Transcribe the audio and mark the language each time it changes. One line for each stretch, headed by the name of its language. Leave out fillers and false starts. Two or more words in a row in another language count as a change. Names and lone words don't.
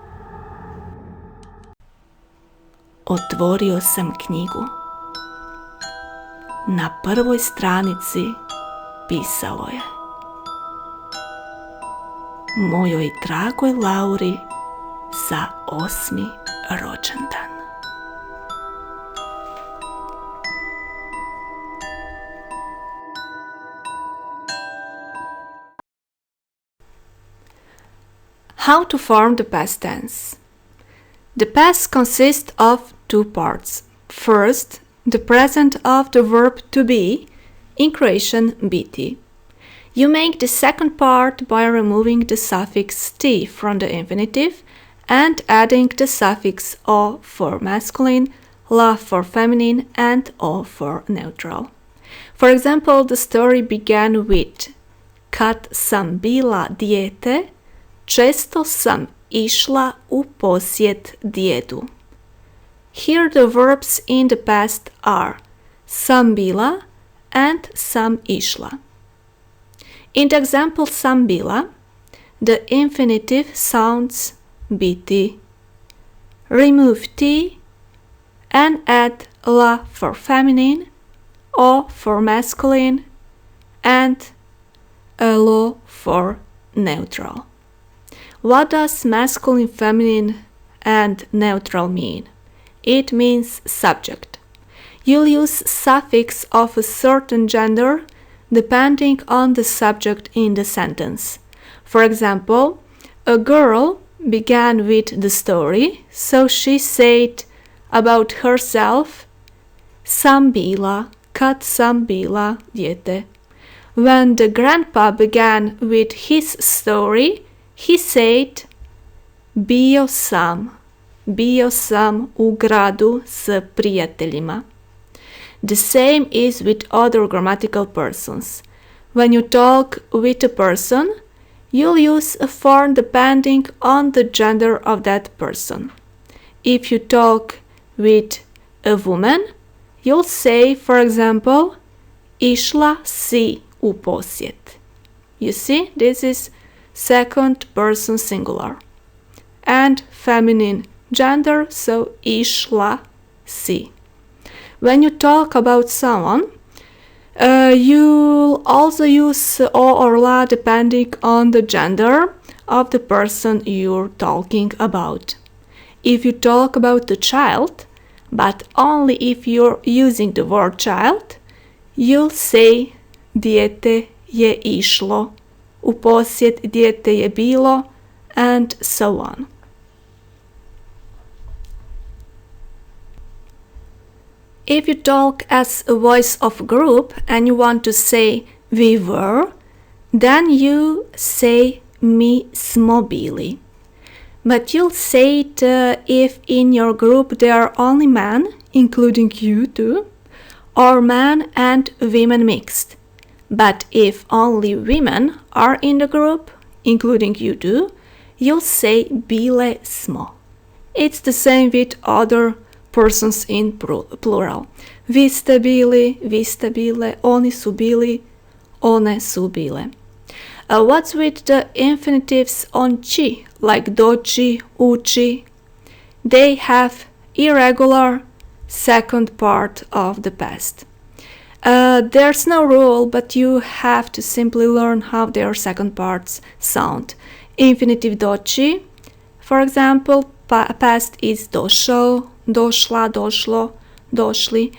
Croatian: Otvorio sam knjigu. Na prvoj stranici pisalo je: Mojoj dragoj Lauri za 8. rođendan.
English: How to form the past tense. The past consists of two parts. First, the present of the verb to be, in Croatian biti. You make the second part by removing the suffix t from the infinitive and adding the suffix o for masculine, la for feminine, and o for neutral. For example, the story began with:
Croatian: Kad sam bila dijete, često sam išla u posjet djedu.
English: Here the verbs in the past are
Croatian: sam bila
English: and
Croatian: sam išla.
English: In the example
Croatian: sam bila,
English: the infinitive sounds biti. Remove t and add la for feminine, o for masculine, and lo for neutral. What does masculine, feminine, and neutral mean? It means subject. You'll use suffix of a certain gender depending on the subject in the sentence. For example, a girl began with the story, so she said about herself,
Croatian: sam bila, kad sam bila dijete.
English: When the grandpa began with his story, he said,
Croatian: bio sam u gradu s prijateljima.
English: The same is with other grammatical persons. When you talk with a person, you'll use a form depending on the gender of that person. If you talk with a woman, you'll say, for example,
Croatian: išla si u posjet.
English: You see, this is second person singular. And feminine gender, so
Croatian: išla si.
English: When you talk about someone, you'll also use o or la depending on the gender of the person you're talking about. If you talk about the child, but only if you're using the word child, you'll say
Croatian: dijete je išlo, u posjet dijete je bilo,
English: and so on. If you talk as a voice of a group and you want to say we were, then you say
Croatian: mi smo bili.
English: But you'll say it if in your group there are only men, including you too, or men and women mixed. But if only women are in the group, including you too, you'll say
Croatian: bile smo.
English: It's the same with other persons in plural.
Croatian: Vi ste bili, vi ste bile, oni su bili, one su bile.
English: What's with the infinitives on chi, like doći, ući? They have irregular second part of the past. There's no rule, but you have to simply learn how their second parts sound. Infinitive doći, for example, past is
Croatian: došao, došla, došlo, došli.